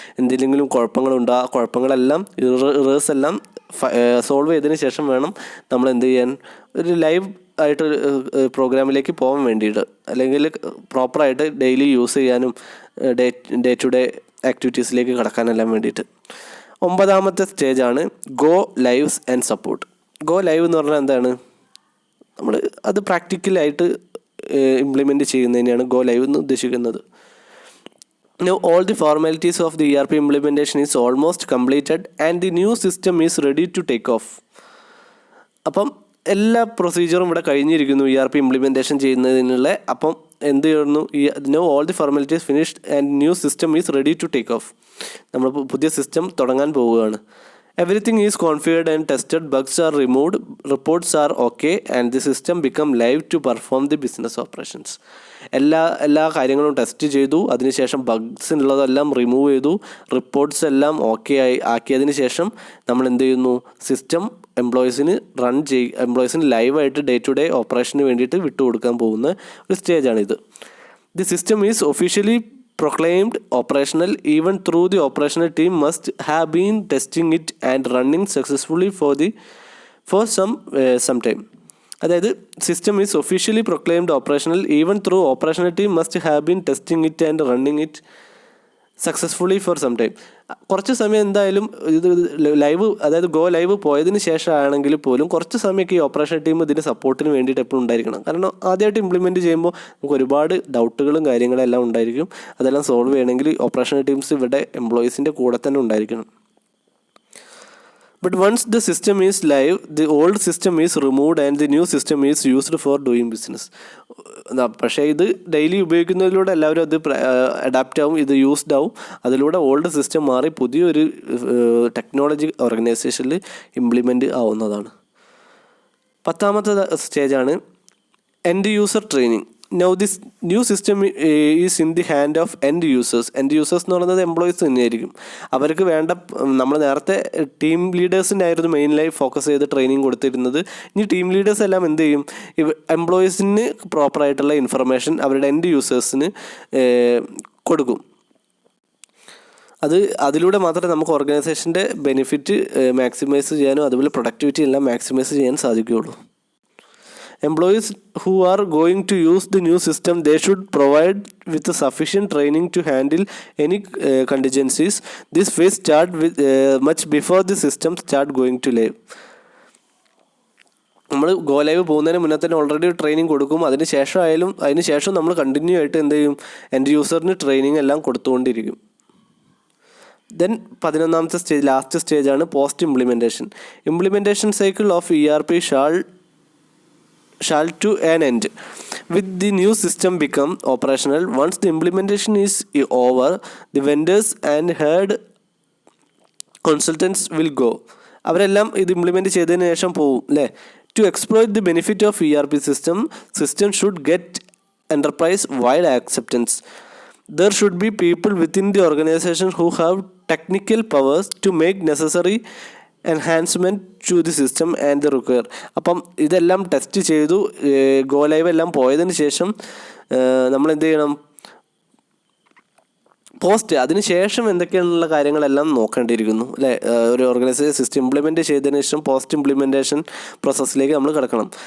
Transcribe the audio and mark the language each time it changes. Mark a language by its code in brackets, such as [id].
[ml] എന്തെങ്കിലും കുഴപ്പങ്ങളുണ്ടോ, ആ കുഴപ്പങ്ങളെല്ലാം ഇറേഴ്സ് എല്ലാം സോൾവ് ചെയ്തതിന് ശേഷം വേണം നമ്മൾ എന്ത് ചെയ്യാൻ, ഒരു ലൈവ് ആയിട്ട് പ്രോഗ്രാമിലേക്ക് പോകാൻ വേണ്ടിയിട്ട്, അല്ലെങ്കിൽ പ്രോപ്പറായിട്ട് ഡെയിലി യൂസ് ചെയ്യാനും ഡേ ടു ഡേ ആക്ടിവിറ്റീസിലേക്ക് കടക്കാനെല്ലാം വേണ്ടിയിട്ട്. ഒമ്പതാമത്തെ സ്റ്റേജാണ് go lives and support. Go live എന്ന് പറഞ്ഞാൽ എന്താണ്? നമ്മൾ അത് പ്രാക്ടിക്കലായിട്ട് ഇംപ്ലിമെൻറ്റ് ചെയ്യുന്നതിനെയാണ് ഗോ ലൈവ് എന്ന് ഉദ്ദേശിക്കുന്നത്. [en] Now all the formalities of the ERP implementation is almost completed and the new system is ready to take off. [ml] അപ്പം എല്ലാ പ്രൊസീജിയറും ഇവിടെ കഴിഞ്ഞിരിക്കുന്നു ERP ഇംപ്ലിമെൻറ്റേഷൻ ചെയ്യുന്നതിനുള്ള. അപ്പം എന്ത് ചെയ്യുന്നു? [en] No all the formalities finished and new system is ready to take off. [ml] നമ്മൾ പുതിയ സിസ്റ്റം തുടങ്ങാൻ പോവുകയാണ്. [en] Everything is configured and tested, bugs are removed, reports are okay and the system become live to perform the business operations. [ml] എല്ലാ കാര്യങ്ങളും test ചെയ്തു, അതിനുശേഷം Bugs ഉള്ളതെല്ലാം remove ചെയ്തു, റിപ്പോർട്ട്സ് എല്ലാം ഓക്കെ ആക്കിയതിന് ശേഷം നമ്മൾ എന്ത് ചെയ്യുന്നു? സിസ്റ്റം എംപ്ലോയീസിന് എംപ്ലോയീസിന് ലൈവായിട്ട് ഡേ ടു ഡേ ഓപ്പറേഷന് വേണ്ടിയിട്ട് വിട്ടുകൊടുക്കാൻ പോകുന്ന ഒരു സ്റ്റേജാണിത്. [en] The system is officially proclaimed operational even through the operational team must have been testing it and running successfully for some time. അതായത് system is officially proclaimed operational even through operational team must have been testing it and running it successfully for some time. [ml] കുറച്ച് സമയം എന്തായാലും ഇത് live, അതായത് go live പോയതിന് ശേഷമാണെങ്കിൽ പോലും കുറച്ച് സമയമൊക്കെ ഈ ഓപ്പറേഷൻ ടീം ഇതിന് സപ്പോർട്ടിന് വേണ്ടിയിട്ട് എപ്പോഴും ഉണ്ടായിരിക്കണം. കാരണം ആദ്യമായിട്ട് ഇംപ്ലിമെൻറ്റ് ചെയ്യുമ്പോൾ നമുക്ക് ഒരുപാട് ഡൗട്ടുകളും കാര്യങ്ങളെല്ലാം ഉണ്ടായിരിക്കും. അതെല്ലാം സോൾവ് ചെയ്യണമെങ്കിൽ ഓപ്പറേഷൻ ടീംസ് ഇവിടെ എംപ്ലോയീസിൻ്റെ കൂടെ തന്നെ ഉണ്ടായിരിക്കണം. [en] But once the system is live, the old system is removed and the new system is used for doing business. [ml] പക്ഷേ ഇത് ഡെയിലി ഉപയോഗിക്കുന്നതിലൂടെ എല്ലാവരും അത് അഡാപ്റ്റ് ആവും, ഇത് യൂസ്ഡ് ആവും. അതിലൂടെ ഓൾഡ് സിസ്റ്റം മാറി പുതിയൊരു ടെക്നോളജി ഓർഗനൈസേഷനിൽ ഇംപ്ലിമെൻറ്റ് ആവുന്നതാണ്. പത്താമത്തെ സ്റ്റേജാണ് end user training. [en] Now this new system is in the hand of end users. [ml] End users എന്ന് പറയുന്നത് എംപ്ലോയീസ് തന്നെയായിരിക്കും. അവർക്ക് വേണ്ട, നമ്മൾ നേരത്തെ ടീം ലീഡേഴ്സിനായിരുന്നു മെയിൻലായി ഫോക്കസ് ചെയ്ത് ട്രെയിനിങ് കൊടുത്തിരുന്നത്. ഇനി ടീം ലീഡേഴ്സ് എല്ലാം എന്ത് ചെയ്യും? എംപ്ലോയീസിന് പ്രോപ്പറായിട്ടുള്ള ഇൻഫർമേഷൻ അവരുടെ എൻഡ് യൂസേഴ്സിന് കൊടുക്കും. അതിലൂടെ മാത്രമേ നമുക്ക് ഓർഗനൈസേഷൻ്റെ ബെനിഫിറ്റ് മാക്സിമൈസ് ചെയ്യാനും അതുപോലെ പ്രൊഡക്ടിവിറ്റി എല്ലാം മാക്സിമൈസ് ചെയ്യാൻ സാധിക്കുകയുള്ളൂ. [en] Employees who are going to use the new system, they should provide with sufficient training to handle any contingencies. This phase start with much before the system start going to live. [ml] നമ്മൾ go live പോകുന്നതിന് മുന്നേ തന്നെ already training കൊടുക്കും. അതിന് ശേഷം നമ്മൾ continue ആയിട്ട് എന്ത് ചെയ്യും? എൻഡ് യൂസറിന് ട്രെയിനിങ് എല്ലാം കൊടുത്തുകൊണ്ടിരിക്കും. ദെൻ 11ാമത്തെ സ്റ്റേജ്, ലാസ്റ്റ് സ്റ്റേജാണ് post implementation. [en] Implementation cycle of ERP shall to an end with the new system become operational. Once the implementation is over, the vendors and head consultants will go. [ml] അവരെല്ലാം ഇത് implement ചെയ്തതിന് ശേഷം പോവും അല്ലേ. [en] To exploit the benefit of ERP system should get enterprise wide acceptance. There should be people within the organization who have technical powers to make necessary enhancement to the system and the require. [ml] അപ്പം ഇതെല്ലാം test ചെയ്തു go live എല്ലാം പോയതിന് ശേഷം നമ്മൾ എന്ത് ചെയ്യണം, post അതിന് ശേഷം എന്തൊക്കെയാണുള്ള കാര്യങ്ങളെല്ലാം നോക്കേണ്ടിയിരിക്കുന്നു അല്ലേ. ഒരു ഓർഗനൈസേഷൻ സിസ്റ്റം ഇംപ്ലിമെൻറ്റ് ചെയ്തതിന് ശേഷം പോസ്റ്റ് ഇംപ്ലിമെൻറ്റേഷൻ പ്രോസസ്സിലേക്ക് നമ്മൾ കിടക്കണം.